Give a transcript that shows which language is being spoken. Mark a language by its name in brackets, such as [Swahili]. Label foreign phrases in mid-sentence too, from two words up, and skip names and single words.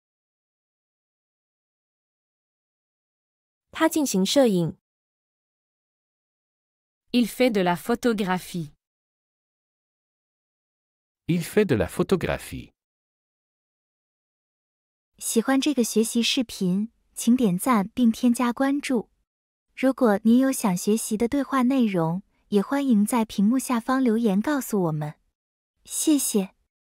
[Chinese] 他进行摄影。 [French] Il fait de la photographie. Il fait de la photographie. [Chinese] 喜欢这个学习视频，请点赞并添加关注。如果您有想学习的对话内容，也欢迎在屏幕下方留言告诉我们。谢谢。